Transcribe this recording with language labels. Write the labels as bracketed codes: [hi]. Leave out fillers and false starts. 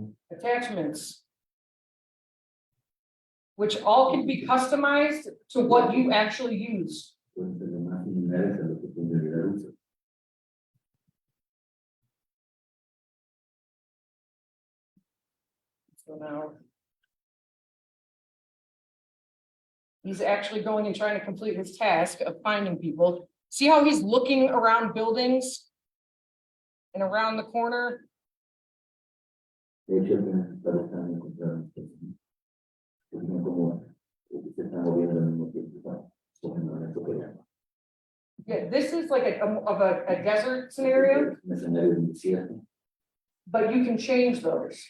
[en] attachments, which all can be customized to what you actually use. [es] pueden ser lo más similares a lo que tú en realidad usas. [en] So now he's actually going and trying to complete his task of finding people. See how he's looking around buildings and around the corner? [es] De hecho, tienes que estar buscando encontrar a las personas que son como que se están moviendo al mismo tiempo, ¿no? Cogiendo la superficie. [en] Yeah, this is like a desert scenario, [es] Un escenario de un desierto, [en] but you can change those.